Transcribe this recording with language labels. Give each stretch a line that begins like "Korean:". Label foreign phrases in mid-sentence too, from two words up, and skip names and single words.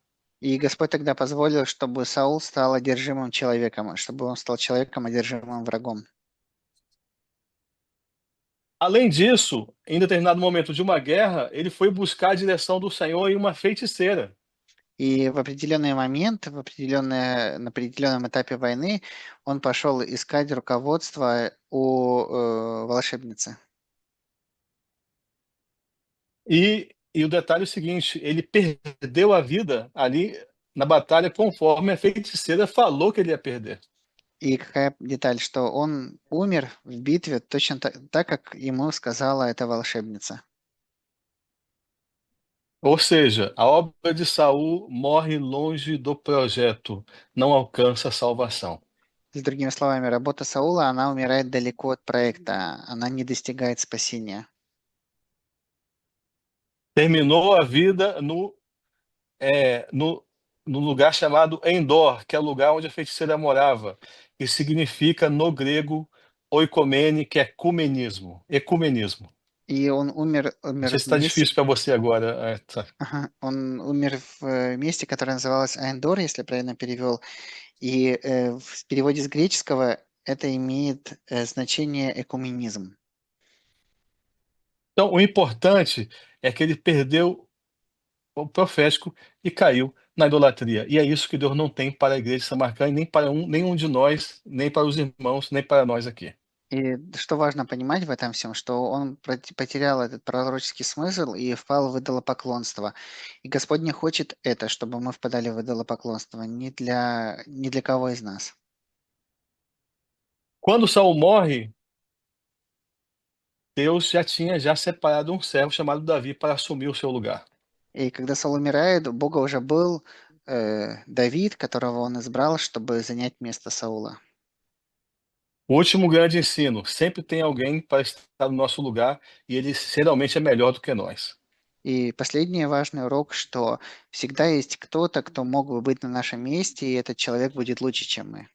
Russian: и Господь тогда позволил, чтобы Саул стал одержимым человеком, чтобы он стал человеком, одержимым врагом.
Portuguese: Além disso, em determinado momento de uma guerra, ele foi buscar a direção do Senhor em uma feiticeira.
Russian: И в определенный момент, на определенном этапе войны он пошел искать руководство у волшебницы.
Portuguese: E o detalhe é o seguinte: ele perdeu a vida ali na batalha conforme a feiticeira falou que ele ia perder.
Russian: И какая деталь, что он умер в битве точно так, как ему сказала эта волшебница.
Portuguese: Ou seja, a obra de Saul morre longe do projeto, não alcança a salvação.
Russian: С другими словами, работа Саула, она умирает далеко от проекта, она не достигает спасения.
Portuguese: Terminou a vida no lugar chamado Endor, que é o lugar onde a feiticeira morava, que significa no grego oikomene, que é ecumenismo.
Russian: И он умер
Portuguese: Não sei
Russian: умер
Portuguese: se
Russian: в
Portuguese: está
Russian: месте
Portuguese: difícil para você agora.
Russian: ага, он умер в, месте, которое называлось Аэндор, если я правильно перевел. И, в переводе с греческого это имеет, значение экуменизм.
Portuguese: Então, o importante é que ele perdeu o profético e caiu na idolatria. E é isso que Deus não tem para a igreja de Samarcã, e nem para nenhum de nós, nem para os irmãos, nem para nós aqui.
Russian: И что важно понимать в этом всем, что он потерял этот пророческий смысл и впал в идолопоклонство. И Господь не хочет это, чтобы мы впадали в идолопоклонство ни для кого из нас.
Portuguese: Quando Saul morre, Deus já tinha separado um servo chamado Davi para assumir o seu lugar.
Russian: И когда Саул умирает, у Бога уже был Давид, которого он избрал, чтобы занять место Саула.
Portuguese: O último grande ensino: sempre tem alguém para estar no nosso lugar, e ele geralmente é melhor do que nós.
Russian: И последний важный урок, что всегда есть кто-то, кто мог бы быть на нашем месте, и этот человек будет лучше, чем мы.